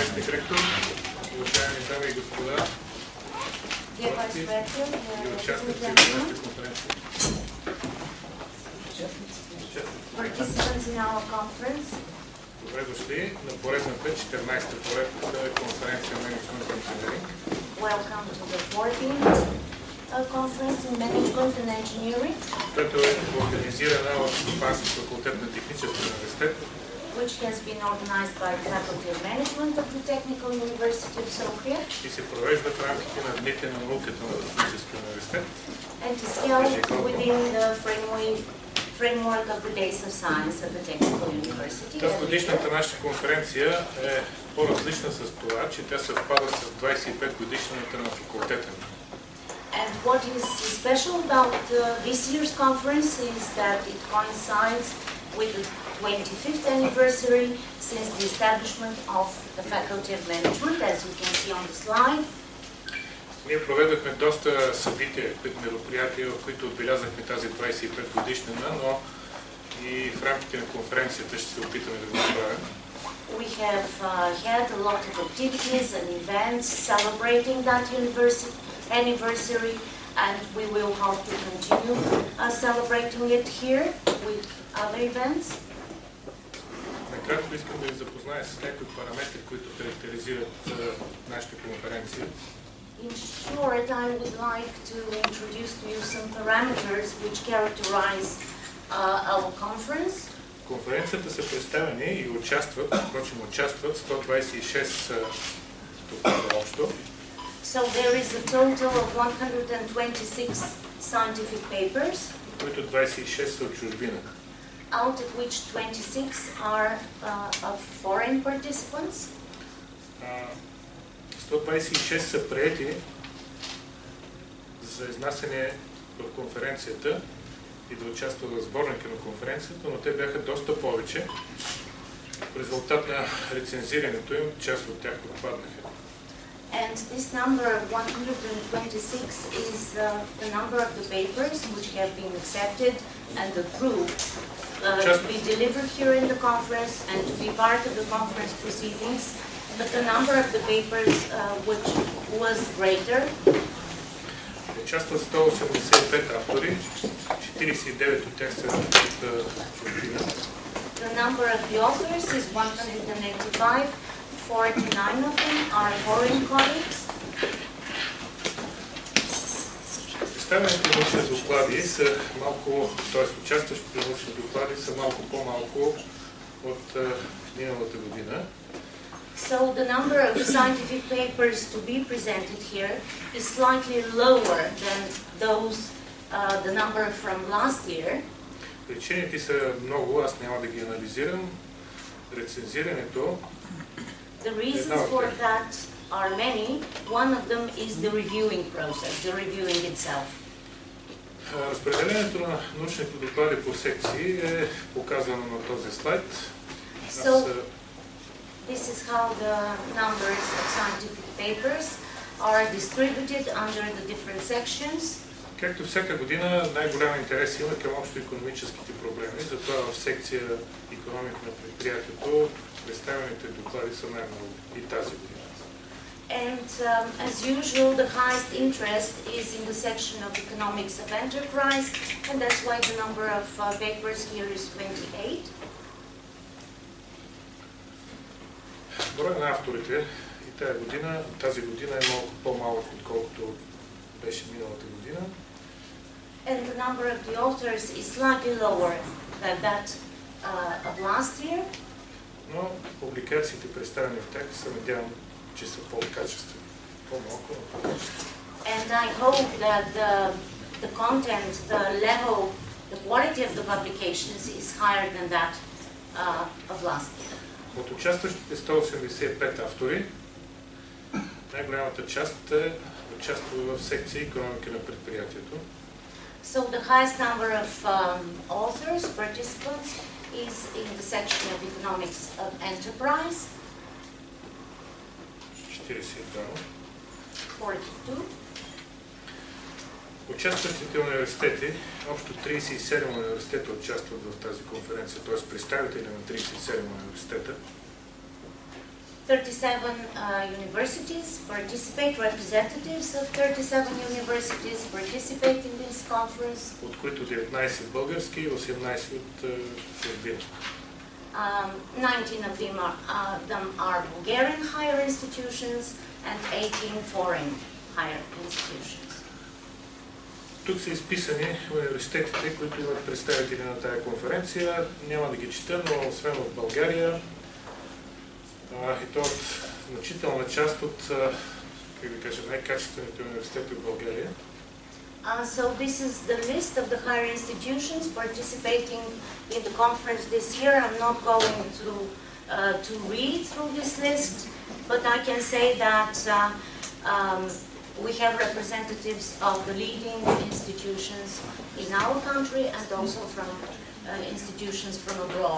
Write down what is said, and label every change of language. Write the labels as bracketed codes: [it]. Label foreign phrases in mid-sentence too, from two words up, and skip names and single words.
[bg] директор, уважаеми дами и господа, гости и участници в нашата конференция. Добре дошли на поредната 14-та поредната конференция Мениджмънт и инженеринг. [en] Welcome to the 14th conference in Management and Engineering, [bg] която е организирана от Сопански факултет на Техническия университет, [en] which has been organized by the Faculty of Management of the Technical University of Sophia, [bg] и се провежда в рамките на Дните на науката на Техническия университет. [en] and is held within the framework of the Days of Science of the Technical University. [bg] Тази годишната наша конференция е по-различна с това, че тя съвпада с 25 годишната на факултета. [en] And what is special about this year's conference is that it coincides with the 25th anniversary since the establishment of the Faculty of Management, as you can see on the slide. [bg] Ние проведохме доста събития, мероприятия, в които отбелязахме тази 25 годишнина, но и в рамките на конференцията ще се опитаме да го направим. [en] We have had a lot of activities and events celebrating that anniversary, and we will hope to continue celebrating it here with other events. [bg] Накратко искам да ви запозная с някои параметри, които характеризират нашата конференция. [en] In short, I would like to introduce to you some parameters which characterize our conference. [bg] Конференцията са представени и участват 126 доклада общо. [en] So there is a total of 126 scientific papers, [bg] които 26 са от чужбина. [en] out of which 26 are of foreign participants. [bg] 126 са приети за изнасяне в конференцията и да участват в сборника на конференцията, но те бяха доста повече. В резултат на рецензирането им, част от тях отпаднаха. [en] And this number of 126 is the number of the papers which have been accepted and approved to be delivered here in the conference and to be part of the conference proceedings. But the number of the papers which was greater. [bg] Участват 185 автори, 49 от тях са от чужбина. [en] The number of the authors is 185. 49 of them are foreign colleagues. [bg] Представените научни доклади са малко, т.е. участващите научни доклади са малко по-малко от миналата година. [en] So the number of scientific papers to be presented here is slightly lower than those, the number from last year. [bg] Причините са много, аз няма да ги анализирам. Рецензирането. [en] The reasons for that are many. One of them is the reviewing process, the reviewing itself. [bg] Разпределението на научните доклади по секции е показано на този слайд. [en] So, this is how the numbers of scientific papers are distributed under the different sections. [bg] Както всяка година, най-голям интерес има към общо икономическите проблеми, затова в секция икономика на предприятието представените доклади са най-много и тази година. [en] And as usual, the highest interest is in the section of economics of enterprise, and that's why the number of papers here is 28. [bg] Броя на авторите и тази година е малко по-малък, отколкото беше миналата година. [en] And the number of the authors is slightly lower than that of last year. [bg] Но публикациите, представени от тях, се надявам, че са по-качествени. По-малко, но по-качествени. [en] And I hope that the content, the level, the quality of the publications is higher than that of last year. [bg] От участващите 185 автори, най-голямата част участва в секция икономика на предприятието. [en] So the highest number of authors, participants, is in the section of economics of enterprise. 42. [bg] Участващите университети, общо 37 университета участват в тази конференция, т.е. представители на 37 университета. [en] 37 universities participate, representatives of 37 universities participate in this conference. [bg] От които 19 български и 18 от чужбина. [en] 19 of them are Bulgarian higher institutions and 18 foreign higher institutions. [bg] Тук са изписани университетите, които имат представители на тая конференция. Няма да ги чета, но освен от България, и то от значителна част от, как да кажа, най-качествените университети в България. [en] So this is the list of the higher institutions participating in the conference this year. I'm not going to read through this list, but I can say that we have representatives of the leading institutions in our country and also from institutions from abroad.